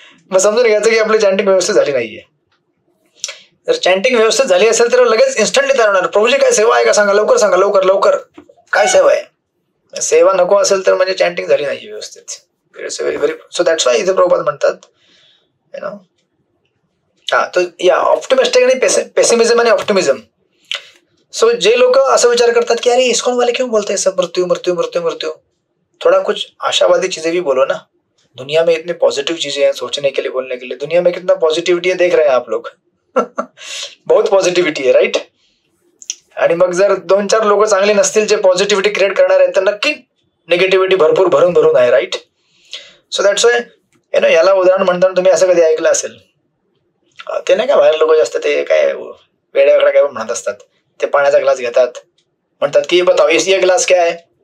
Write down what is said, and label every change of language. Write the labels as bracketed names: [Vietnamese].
[Marathi] मग समजून घ्यायचं की आपली चॅन्टिंग व्यवस्थित झाली नाहीये. जर चॅन्टिंग व्यवस्थित झाली असेल तर लगेच इन्स्टंटली तयार होणार. प्रभूजी काय सेवा आहे का सांगा, लवकर सांगा, लवकर लवकर, काय सेवा आहे? सेवा नको असेल तर म्हणजे चॅन्टिंग झाली नाही व्यवस्थित. Very very. So that's why इथे प्रभुपाद म्हणतात तो या ऑप्टिमिस्टिक आणि पेसिमिझम आणि ऑप्टिमिझम. सो जे लोक असं विचार करतात की अरे [Hindi] इस्कॉन वाले क्यों बोलते हैं सब मृत्यु मृत्यु मृत्यु मृत्यु, थोड़ा कुछ आशावादी चीजें भी बोलो ना. दुनिया में इतनी पॉजिटिव चीजें हैं सोचने के लिए, बोलने के लिए. दुनिया में कितना पॉझिटिव्हिटी है देख रहे हैं आप लोग. [Marathi] बहुत पॉझिटिव्हिटी आहे, राईट. आणि मग जर 2-4 लोक चांगले नसतील जे पॉझिटिव्हिटी क्रिएट करणार आहेत तर नक्की निगेटिव्हिटी भरपूर भरून भरून आहे, राईट. सो दॅट्स वाय याला उदाहरण म्हणताना तुम्ही असं कधी ऐकलं असेल, ते नाही का बाहेर लोक जास्त ते काय वेड्याकडे काय म्हणत असतात, ते पाण्याचा ग्लास घेतात, म्हणतात की [Hindi] बताओ ये ग्लास क्या है.